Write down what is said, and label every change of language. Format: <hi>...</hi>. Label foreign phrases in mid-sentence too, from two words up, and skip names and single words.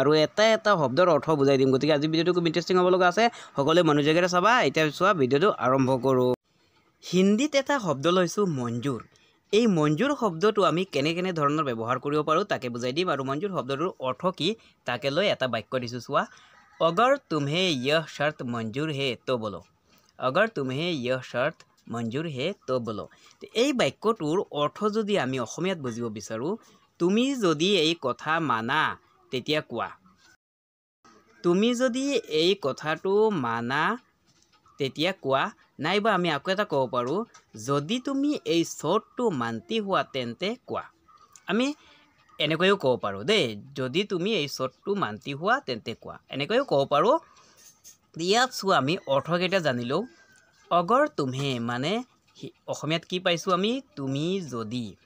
<as>আৰু এটা শব্দৰ অৰ্থ বুজাই দিম গতিকে আজি ভিডিঅ'টো খুব ইন্টাৰেষ্টিং হ'ব লগা আছে সকলোৱে মনোযোগেৰে চাবা এতিয়া চোৱা ভিডিঅ'টো আৰম্ভ কৰোঁ হিন্দীত এটা শব্দ লৈছো মঞ্জুৰ এই মঞ্জুৰ শব্দটো আমি কেনে ধৰণৰ ব্যৱহাৰ কৰিব পাৰোঁ তাকে বুজাই দিম আৰু মঞ্জুৰ শব্দটোৰ অৰ্থ কি তাকে লৈ এটা বাক্য দিছো চোৱা</as> <hi>अगर तुम्हें यह शर्त मंजूर है तो बोलो अगर तुम्हें यह शर्त मंजूर है तो बोलो</hi> <as>এই বাক্যটোৰ অৰ্থ যদি আমি অসমীয়াত বুজিব বিচাৰো তুমি যদি এই কথা মানা তেতিয়া কোৱা তুমি যদি এই কথাটো মানা তেতিয়া কোৱা নাইবা আমি আকৌ এটা ক'ব পাৰো যদি তুমি এই শৰ্তটো মানতি হোৱা তেন্তে কোৱা আমি এনেকৈও ক'ব পাৰো দেই যদি তুমি এই শৰ্তটো মানতি হোৱা তেন্তে কোৱা এনেকৈও ক'ব পাৰো ইয়াত চোৱা আমি অৰ্থকেইটা জানিলো অগৰ তুমি মানে অসমীয়াত কি পাইছো আমি তুমি যদি</as>